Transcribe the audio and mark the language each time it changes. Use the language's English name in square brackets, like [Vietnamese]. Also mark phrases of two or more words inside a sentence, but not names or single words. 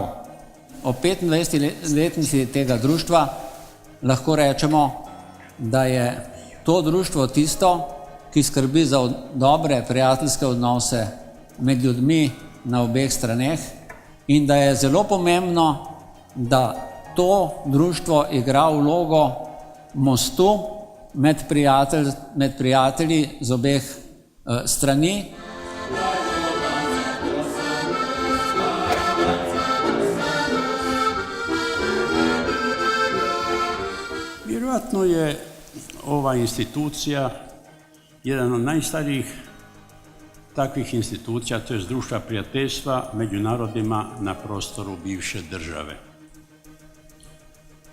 [Slovenian] O 25-letnici tega društva lahko rečemo, da je to društvo tisto, ki skrbi za dobre prijateljske odnose med ljudmi na obeh straneh in da je zelo pomembno, da to društvo igra vlogo mostu med prijatelji z obeh strani. [Croatian] Vjerojatno je ova institucija jedan od najstarijih takvih institucija, to je Društva prijateljstva među narodima na prostoru bivše države.